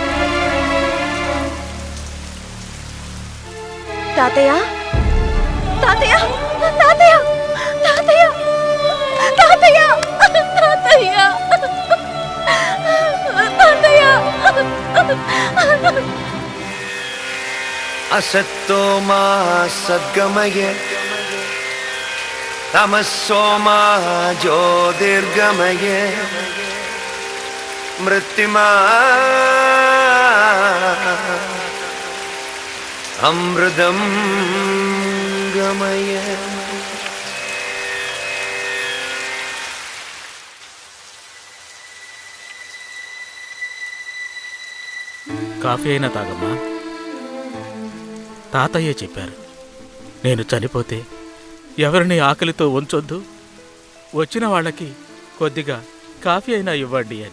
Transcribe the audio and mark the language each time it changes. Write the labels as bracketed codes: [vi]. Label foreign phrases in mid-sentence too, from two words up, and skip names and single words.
[te] తాతయ్య తాతయ్య తాతయ్య తాతయ్య తాతయ్య తాతయ్య తాతయ్య. [sa] असत्तो मा सद्गमये तमस्सो मा ज्योतिर्गमये मृत्युमा अमृतं गमये. [te] కాఫీ అయినా తాగమ్మా. తాతయ్య చెప్పారు, నేను చనిపోతే ఎవరిని ఆకలితో ఉంచొద్దు, వచ్చిన వాళ్ళకి కొద్దిగా కాఫీ అయినా ఇవ్వండి అని.